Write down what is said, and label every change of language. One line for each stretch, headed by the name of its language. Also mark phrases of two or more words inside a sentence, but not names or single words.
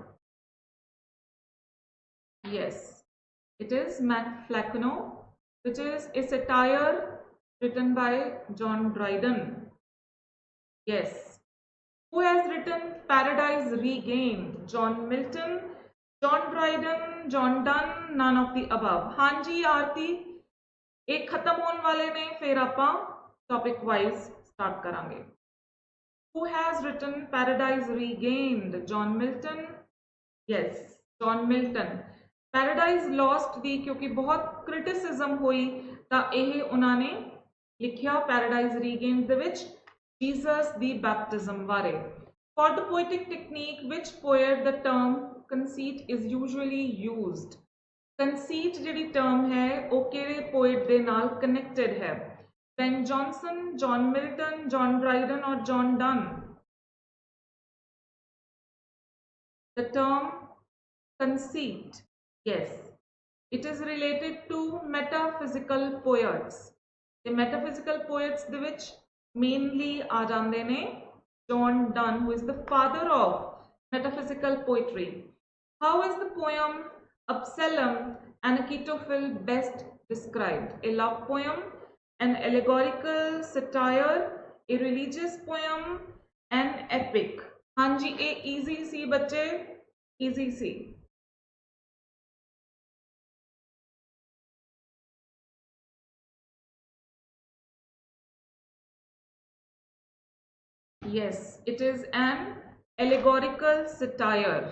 English: Yes, it is Matt Flecknoe, which is a satire written by John Dryden. Yes. Who has written Paradise Regained? John Milton, John Dryden, John Donne, none of the above?
Punjabi: ਹਾਂ ਜੀ ਆਰਤੀ ਇੱਕ ਖ਼ਤਮ ਹੋਣ ਵਾਲੇ ਨੇ ਫਿਰ ਆਪਾਂ
English: topic wise start
Punjabi: ਕਰਾਂਗੇ.
English: Who has written Paradise Regained? John Milton. Yes, John Milton.
Punjabi: Paradise Lost ਦੀ ਕਿਉਂਕਿ ਬਹੁਤ criticism ਹੋਈ ਤਾਂ ਇਹ ਉਹਨਾਂ ਨੇ ਲਿਖਿਆ Paradise Regained ਦੇ ਵਿੱਚ
English: Jesus the baptism
Punjabi: ਬਾਰੇ.
English: For the poetic technique, which poet the term conceit is usually used?
Punjabi: Conceit ਜਿਹੜੀ term ਹੈ ਉਹ ਕਿਹੜੇ poet ਦੇ ਨਾਲ connected ਹੈ?
English: Ben Jonson, John Milton, John Dryden, or John Donne? The term conceit, yes, it is related to metaphysical poets. The metaphysical poets
Punjabi: ਦੇ ਵਿੱਚ
English: mainly
Punjabi: ਆ ਜਾਂਦੇ ਨੇ
English: John Donne, who is the father of metaphysical poetry. How is the poem Absalom and Achitophel best described? A love poem, an allegorical satire, a religious poem, an epic?
Punjabi: ਹਾਂ ਜੀ ਇਹ easy ਸੀ ਬੱਚੇ, easy सी.
English: Yes, it is an allegorical satire.